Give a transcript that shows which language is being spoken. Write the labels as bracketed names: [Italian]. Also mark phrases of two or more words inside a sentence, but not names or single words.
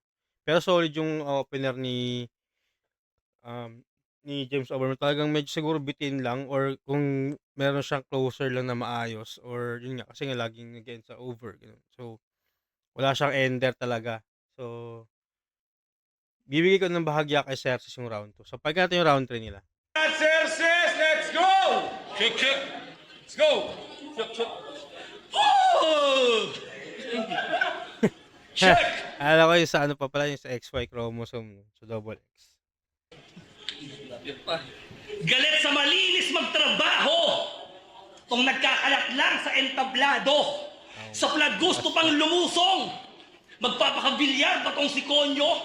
[Filipino] Pero solid yung opener ni James Overman. Talagang medyo siguro bitin lang or kung meron siyang closer lang na maayos or yun nga kasi nga laging again sa over ganun. So wala siyang ender talaga. So bibigay ko ng bahagya kay Cersei yung round 2. So pag natin yung round 3 nila. [English] Cerces, let's go! Shake, shake. Let's go! Shake, shake. Oh! Check! [Filipino] Alam ko yung sa ano pa pala yung sa [English] XY chromosome, [Filipino] no? [English] So double X. [Filipino] Galit sa malinis magtrabaho. Kung nagkakalat lang sa entablado. Sa flag gusto pang lumusong. Magpapakabilyar ba tong si Konyo?